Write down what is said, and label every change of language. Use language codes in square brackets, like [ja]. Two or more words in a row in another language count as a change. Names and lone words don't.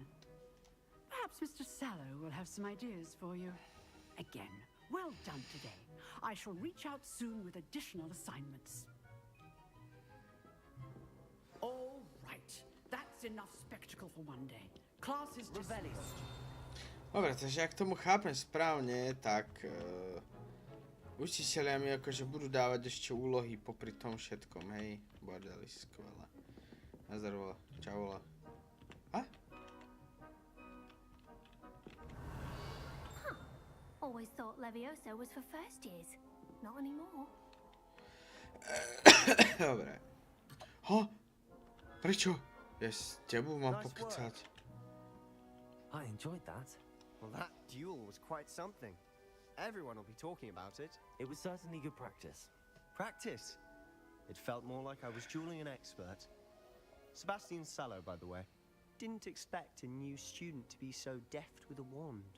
[en] Perhaps Mr. Sallow will have some ideas for you. Again, well done today. I shall reach out soon with additional assignments. All right. That's enough spectacle for one day. Class is dismissed. [sk] Dobre, takže ak tomu chápem správne, tak učiteľia mi akože budú dávať ešte úlohy popri tom všetkom, hej? Bordeli, skvelé. Nazdar, vola. Čau, vola. A? [en] Always thought Levioso was for first years. Not anymore. [sk] Dobre. Ha? Prečo? Ja s tebou mám pokecať. [en] I enjoyed that. Well, that duel was quite something. Everyone will be talking about it. It was certainly good practice. Practice? It felt more like I was dueling an expert. Sebastian Sallow, by the way. Didn't expect a new student to be so deft with a wand.